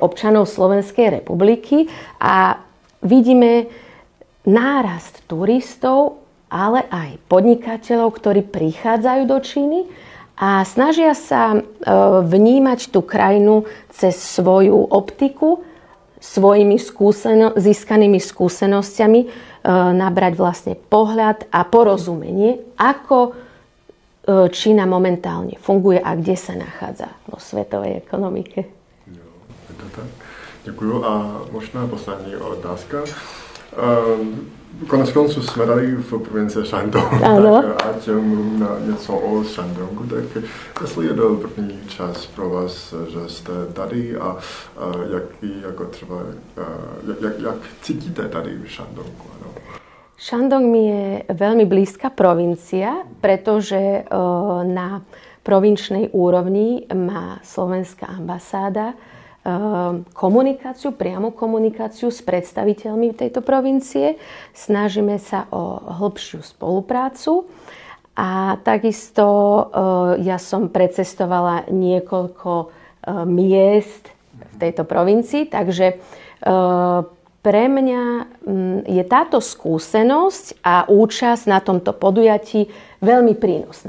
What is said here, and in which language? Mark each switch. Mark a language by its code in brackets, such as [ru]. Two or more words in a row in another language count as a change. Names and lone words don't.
[sk] občanov Slovenskej republiky a vidíme nárast turistov, ale aj podnikateľov, ktorí prichádzajú do Číny a snažia sa vnímať tú krajinu cez svoju optiku, svojimi získanými skúsenosťami, nabrať vlastne pohľad a porozumenie, ako Čína momentálne funguje a kde sa nachádza vo svetovej ekonomike. [cs] Jo, je to tak. Děkuju. A možná poslední otázka. Konec konců jsme tady v provincii Shandong, tak ať mluvím něco o Shandongu, tak jestli je to první čas pro vás, že jste tady a jak cítíte tady v Shandongu? Ano? [sk] Shandong mi je veľmi blízka provincia, pretože na provinčnej úrovni má slovenská ambasáda priamu komunikáciu s predstaviteľmi tejto provincie. Snažíme sa o hĺbšiu spoluprácu a takisto ja som precestovala niekoľko miest v tejto provincii, takže pre mňa je táto skúsenosť a účasť na tomto podujatí veľmi prínosná.